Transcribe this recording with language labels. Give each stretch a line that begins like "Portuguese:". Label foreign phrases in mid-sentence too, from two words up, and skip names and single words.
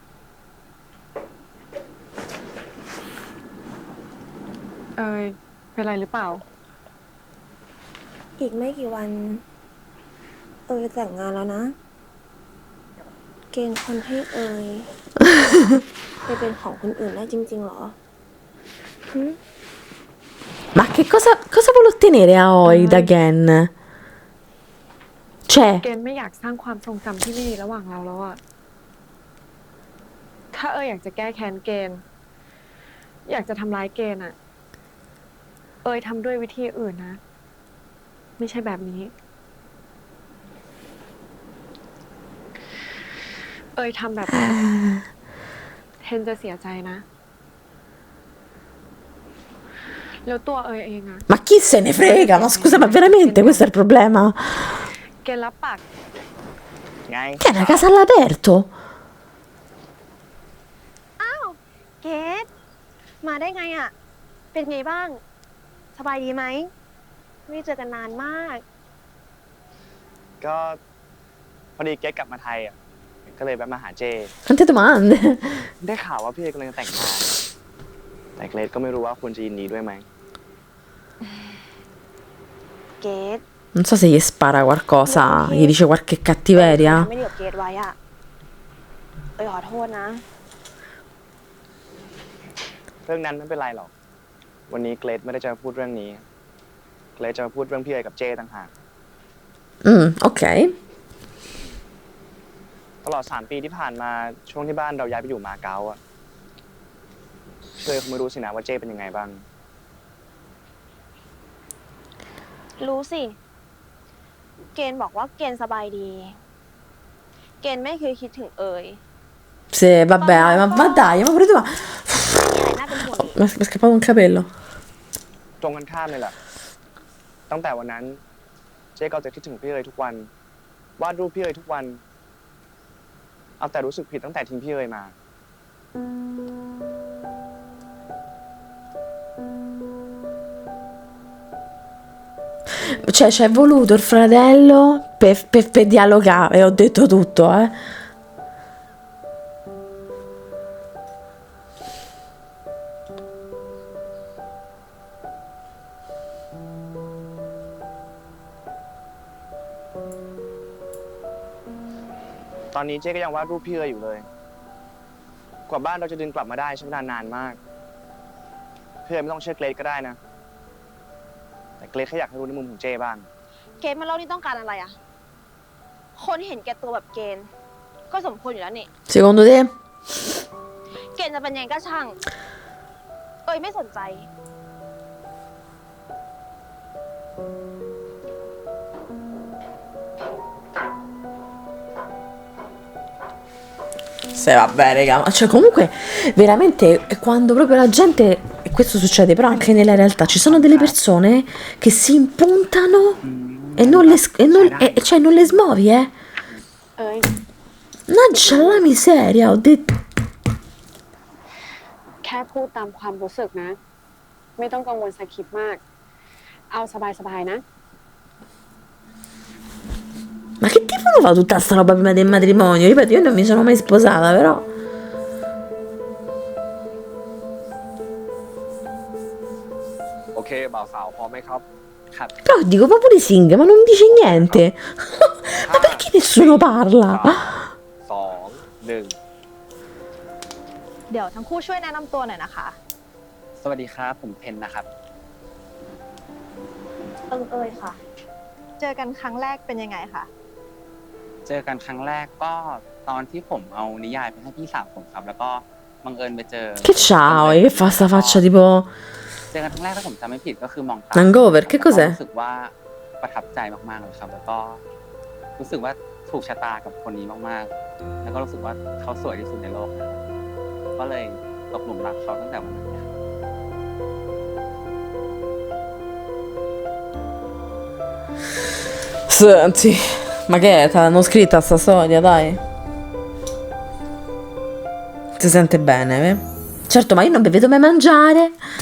Thai: เอยเป็นไรหรือเปล่า อีกไม่กี่วัน เอยแต่งงานแล้วนะ เกณฑ์คนให้เอย ไปเป็นของคนอื่นได้จริงๆเหรอ
Italian: Ma che cosa vuole ottenere a Oi da Gen? Cioè,
Thai: เกณฑ์ไม่อยากสร้างความทรงจำที่ไม่ดีระหว่างเราแล้วอะถ้าเอยอยากจะแก้แค้นเกณฑ์ อยากจะทำร้ายเกณฑ์อะเอยทำด้วยวิธีอื่นนะ ไม่ใช่แบบนี้ เอยทำแบบนี้เทนจะเสียใจนะ แล้วตัวเอยเองอะ
Italian: ma chi se ne frega? Ma scusa, ma veramente questo è il problema?
Thai: เกณฑ์รับปาก ไง
Italian: Che è una casa all'aperto?
Thai: เกดมาได้ไงอะเป็นไงบ้าง สบายดีไหม ไม่ได้เจอกันนานมาก ก็พอดีเกตกลับมาไทยอ่ะ ก็เลยแวะมาหาเจ
Italian: Quante domande?
Thai: ได้ข่าวว่าพี่เอกกำลังจะแต่งงาน แต่เกรดก็ไม่รู้ว่าคุณจะยินดีด้วยไหม เกด
Italian: Non so se gli spara qualcosa, gli dice qualche cattiveria.
Thai: ไม่ได้กับเกดไว้อะเอยขอโทษนะ เรื่องนั้นไม่เป็นไรหรอก วันนี้เกรดไม่ได้จะมาพูดเรื่องนี้ เกรดจะมาพูดเรื่องพี่เอกกับเจต่างหาก
Italian: Ok.
Thai: ตลอด3 ปีที่ผ่านมาช่วงที่บ้านเราย้ายไปอยู่มาเก๊าอ่ะเชยคงไม่รู้สินะว่าเจเป็นยังไงบ้าง รู้สิ เกณฑ์บอกว่าเกณฑ์สบายดี เกณฑ์ไม่เคยคิดถึงเอย
Italian: Sì, vabbè, ma dai, ma pure tu.
Thai: มีอะไรน่าเป็นห่วงอีก
Italian: Mi è scappato un capello.
Thai: ตรงกันข้ามเลยแหละตั้งแต่วันนั้นเจ๊ก็จะคิดถึงพี่เอ๋ยทุกวัน วาดรูปพี่เอ๋ยทุกวัน เอาแต่รู้สึกผิดตั้งแต่ทิ้งพี่เอ๋ยมา
Italian: Cioè, ci è voluto il fratello per dialogare, ho detto tutto, eh.
Thai: ตอนนี้เจ๊ก็ยังวาดรูปพี่เอ๋ยอยู่เลย กว่าบ้านเราจะดึงกลับมาได้ใช้เวลานานมาก พี่เอ๋ยไม่ต้องเชื่อเกรดก็ได้นะ แต่เกรดแค่อยากให้รู้ในมุมของเจ๊บ้าง เกณฑ์มาเล่านี่ต้องการอะไรอะคนเห็นแก่ตัวแบบเกณฑ์ก็สมควรอยู่แล้วนี่
Italian: Secondo te?
Thai: เกณฑ์จะเป็นยังไงก็ช่าง เอ้ยไม่สนใจ
Italian: Sì, vabbè, raga, ma cioè comunque veramente quando proprio la gente, e questo succede però anche nella realtà, ci sono delle persone che si impuntano e non le, cioè non le smuovi,
Thai: เอ้ย
Italian: Mannaggia la miseria, ho detto.
Thai: แค่พูดตามความรู้สึกนะ ไม่ต้องกังวลสคริปต์มากเอาสบายๆนะ
Italian: Ma che diavolo fa tutta sta roba prima del matrimonio? Ripeto, io non mi sono mai sposata, però.
Thai: โอเคบ่าวสาวพร้อมไหมครับ ครับ
Italian: Però dico, ma pure Sing, ma non dice niente. Ma perché nessuno parla?
Thai: สองหนึ่ง เดี๋ยวทั้งคู่ช่วยแนะนำตัวหน่อยนะคะ สวัสดีครับ ผมเพนนะครับ เอ่ยค่ะ เจอกันครั้งแรกเป็นยังไงคะ เจอกันครั้งแรกก็ตอนที่ผมเอานิยายไปให้พี่สาวผมครับ แล้วก็บังเอิญไปเจอ
Italian: Che ciao, e che fa sta faccia tipo
Thai: เจอกันครั้งแรกถ้าผมจำไม่ผิดก็คือมองตา
Italian: hangover? Che
Thai: แล้วก็
Italian: cos'è?
Thai: รู้สึกว่าประทับใจมากๆเลยครับ แล้วก็รู้สึกว่าถูกชะตากับคนนี้มากๆ แล้วก็รู้สึกว่าเขาสวยที่สุดในโลกนะครับก็เลยตกหลุมรักเขาตั้งแต่วันนั้นครับ
Italian: Senti, ma che è? Te l'hanno scritta sta storia, dai. Si sente bene, eh? Certo, ma io non vi vedo mai mangiare.